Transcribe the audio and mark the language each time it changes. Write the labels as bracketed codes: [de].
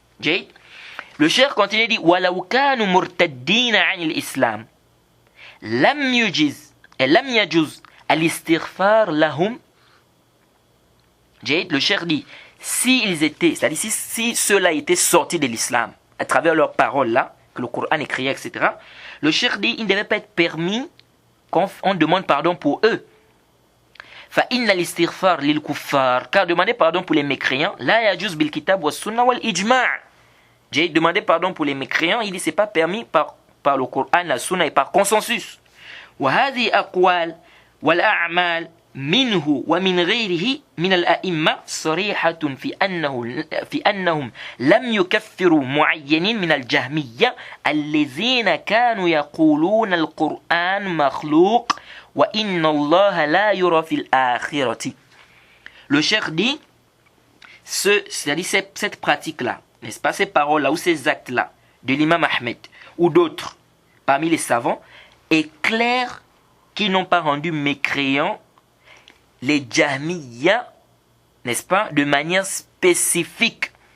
[fr] Le cheikh continue, dit [ar] وَلَوْ كَانُوا مُرْتَدِّينَ عَنِ الْإِسْلَامِ لَمْ يَجُزْ الْإِسْتِغْفَارُ لَهُمْ. [fr] Le cheikh dit, s'ils étaient, c'est-à-dire si ceux-là étaient sortis de l'islam, à travers leurs paroles là, que le Coran est créé, etc. Le cheikh dit, il ne devait pas être permis qu'on demande pardon pour eux. [ar] فإن الاستغفار للكفار, [fr] car demander pardon pour les mécréants, [ar] لا يجوز بالكتاب والسنة والإجماع. [fr] J'ai demandé pardon pour les mécréants, il dit c'est pas permis par le Coran, la Sunna et par consensus. [ar] وهذه أقوال والأعمال منه ومن غيره من الأئمة صريحة في أنهم لم يكفروا معينين من الجهمية الذين كانوا يقولون القرآن مخلوق وإن الله لا يرى في الآخرة. [fr] Le cheikh dit, c'est-à-dire cette pratique-là, n'est-ce pas, ces paroles-là ou ces actes-là de l'imam Ahmed ou d'autres parmi les savants est clair qu'ils n'ont pas rendu mécréants les Jahmiya, n'est-ce pas, de manière spécifique.